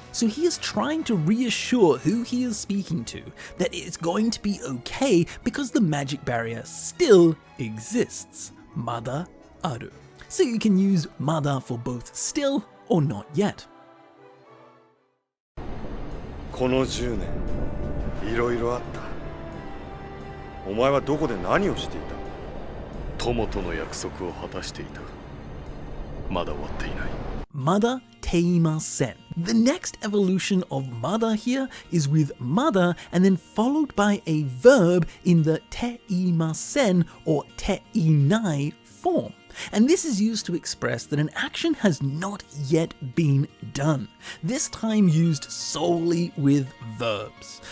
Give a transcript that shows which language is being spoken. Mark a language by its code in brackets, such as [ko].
[en] So he is trying to reassure who he is speaking to that it's going to be okay because the magic barrier still exists. [ja] Mada aru. [en] So you can use mada for both still or not yet. [ja] この10年いろいろあった。お前はどこで何をしていた？友との約束を果たしていた。まだ終わっていない。 Mada teimasen. [en] The next evolution of mada here is with mada and then followed by a verb in the teimasen or teinai form. And this is used to express that an action has not yet been done, this time used solely with verbs.